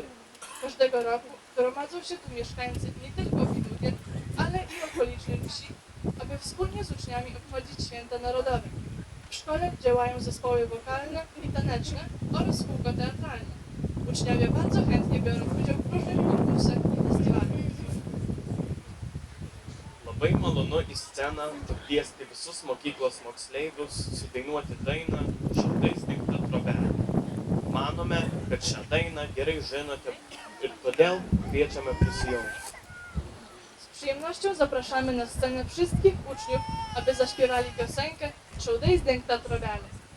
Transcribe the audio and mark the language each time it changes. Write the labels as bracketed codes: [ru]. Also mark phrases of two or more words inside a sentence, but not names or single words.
[pl] Każdego roku gromadzą się tu mieszkańcy nie tylko Widugier, ale i okolicznych wsi, aby wspólnie z uczniami obchodzić święta narodowe. W szkole działają zespoły wokalne i taneczne oraz kółko teatralne. Uczniowie bardzo chętnie biorą udział w różnych konkursach i festiwalach. [lt] Labai malonu į sceną pakviesti visus mokyklos moksleivius sudainuoti dainą Širdais dingta trobelė. Manome, kad šią dainą gerai žinote ir todėl kviečiame prisijungti. [pl] Z przyjemnością zapraszamy na scenę wszystkich uczniów, aby zaśpiewali piosenkę Širdais dingta trobelė.